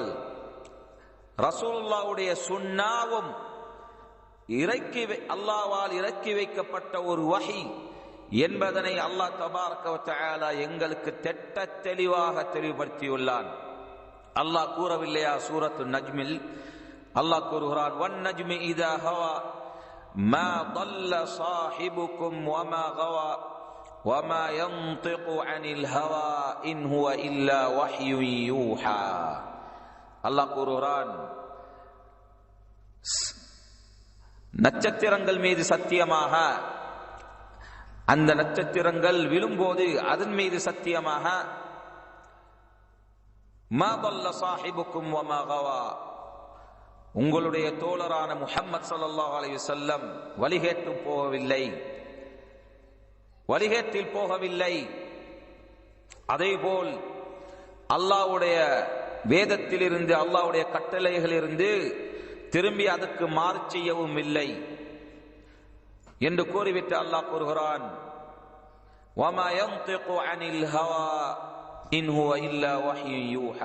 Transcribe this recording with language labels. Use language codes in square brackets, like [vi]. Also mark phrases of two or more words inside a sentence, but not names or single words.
[ta] ரசூலுல்லாஹ்வுடைய சுன்னாவும் அல்லாஹ்வால் இறக்கி வைக்கப்பட்ட ஒரு வஹி என்பதனை அல்லாஹ் [ar] تبارك وتعالى [ta] எங்களுக்கு திட்ட தெளிவாக தெளிவுபடுத்தியுள்ளான். அல்லாஹ் கூறவில்லையா சூரத்து நஜ்மில்? அல்லாஹ் கூறுகிறான், [ar] والنجم إذا هوى ما ضل صاحبكم وما غوى وما ينطق عن الهوى إن هو إلا وحي يوحى. [ta] அல்லாஹ் கூறுகிறான், நட்சத்திரங்கள் மீது சத்தியமாக, அந்த நட்சத்திரங்கள் விழும்போது அதன் மீது சத்தியமாக, [ar] ما ضل صاحبكم وما غوى, [ta] உங்களுடைய தோழரான முஹம்மது [ar] صلى الله عليه وسلم [ta] வழிகேட்டில் போகவில்லை. அதேபோல் அல்லாஹ்வுடைய வேதத்திலிருந்து, அல்லாஹ்வுடைய கட்டளைகளிலிருந்து திரும்பி அதற்கு மாறு செய்யவும் இல்லை என்று கூறிவிட்டு அல்லாஹ் கூறுகிறான், [ar] وما ينطق عن الهوى إن هو إلا وحي يوحى.